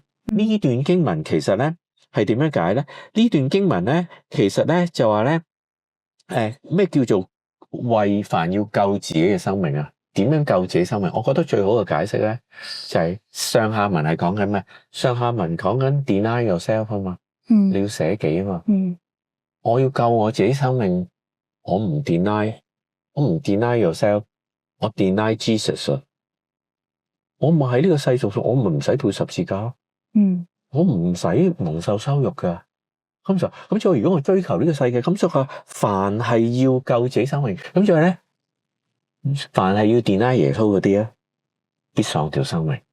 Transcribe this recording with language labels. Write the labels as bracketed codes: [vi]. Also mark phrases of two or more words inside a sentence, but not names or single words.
[yue] 呢段經文其實咧係點樣解咧？呢段經文咧其實咧就話咧，咩叫做為凡要救自己嘅生命啊？點樣救自己生命？我覺得最好嘅解釋咧就係上下文係講緊咩？上下文講緊 [en] deny yourself [yue] 啊嘛，你要捨己啊嘛。我要救我自己生命，我唔 [en] deny yourself。 [yue] 我 deny Jesus 啊！我唔喺呢個世俗上，我唔使背十字架咯。我唔使蒙受羞辱噶。咁就如果我追求呢個世界，咁所以凡係要救自己生命，咁就係咧，凡係要 deny 耶穌嗰啲咧，必喪掉生命。